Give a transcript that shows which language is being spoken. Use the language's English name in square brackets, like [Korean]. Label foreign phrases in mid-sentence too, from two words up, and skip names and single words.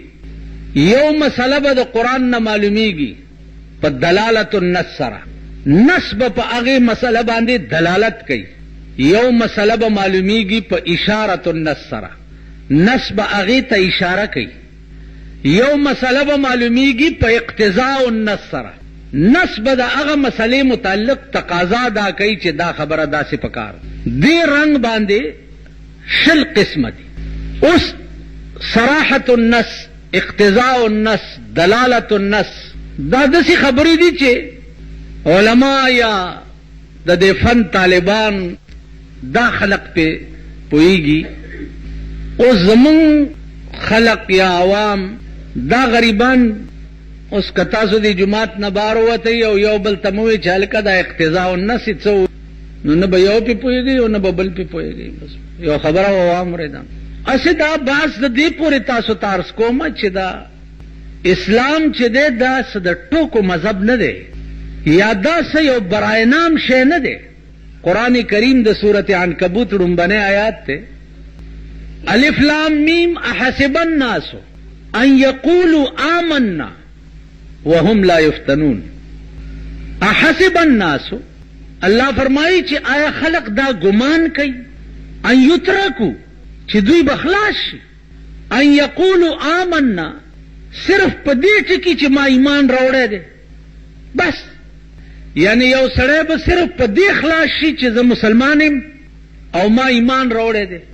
[Pashto] یو مسله به د قرآن نه معلومیږي په [Arabic] دلالت النص [Pashto] سره، نص به په هغې مسله باندې دلالت کوي. یو مسله به معلومیږي په [Arabic] اشارت النص [Pashto] سره، نص به هغې ته اشاره کوي. یو مسله به معلومیږي په [Arabic] اقتضاء النص [Pashto] سره، نص به د هغه مسلې متعلق تقاضا دا کوي چې دا خبره داسې پکار. دې رنگ باندې 20 قسمه دي. اوس [Arabic] صراحت النص، اقتضاء النص، دلالت النص [Pashto] دا داسې خبرې دي چې علما یا د دې فن طالبان دا خلق په پوهیږي. اوس زمون خلق یا عوام دا غریبان اوس که تاسو دی جماعت نه بار ووتئ او یو بل ته مووایئ چې هلکه دا [Arabic] اقتضاء النص [Pashto] څه، نو نه به یو پې پوهېږئ او نه به بل پې پوهېږئ. بس یو خبره واورېده. اسې دا باس د دې پورې تاسو ته عرض کومه چې دا اسلام چې دی دا څه د ټوکو مذهب نه دی یا دا څه یو [Urdu] برای نام [Pashto] شی نه دی. قرآن کریم د سورت عنکبوت ړومبنی آیات دی [Arabic] الف لام میم احسب الناس ان یقولوا آمنا وهم لا یفتنون. احسب الناس، [Pashto] اللہ فرمائی چې آیا خلق دا گمان کوي [Arabic] ان یترکو [Pashto] چې دوی بخلاص شي، [Arabic] ان یقولوا آمنا [Pashto] صرف په دې ټکي چې ما ایمان راوړی دی بس. یعنی یو سړی به صرف په دې خلاص شي چې زه مسلمان یم او ما ایمان راوړی دی.